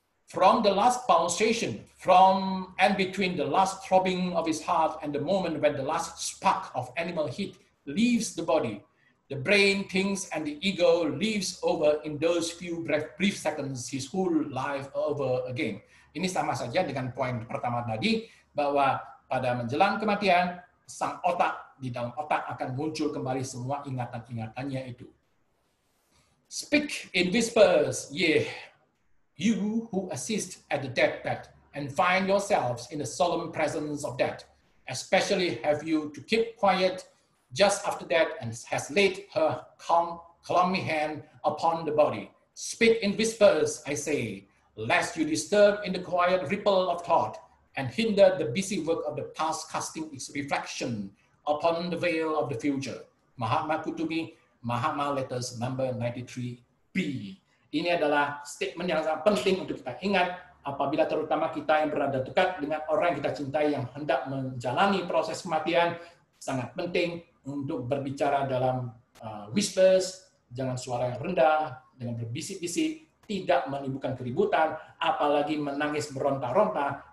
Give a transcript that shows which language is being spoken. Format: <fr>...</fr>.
<en>From the last pulsation, from and between the last throbbing of his heart and the moment when the last spark of animal heat leaves the body, the brain thinks and the ego lives over in those few brief seconds his whole life over again.</en> <id>Ini sama saja dengan poin pertama tadi, bahwa pada menjelang kematian, sang otak, di dalam otak akan muncul kembali semua ingatan-ingatannya itu.</id> <en>Speak in whispers, yeah. You who assist at the deathbed and find yourselves in the solemn presence of death, especially have you to keep quiet just after death and has laid her clammy hand upon the body. Speak in whispers, I say, lest you disturb in the quiet ripple of thought and hinder the busy work of the past casting its reflection upon the veil of the future. Mahatma Kutubi, Mahatma Letters number 93B.</en> <id>Ini adalah statement yang sangat penting untuk kita ingat apabila terutama kita yang berada dekat dengan orang yang kita cintai yang hendak menjalani proses kematian. Sangat penting untuk berbicara dalam whispers, jangan suara yang rendah, dengan berbisik-bisik, tidak menimbulkan keributan, apalagi menangis beronta-ronta.</id>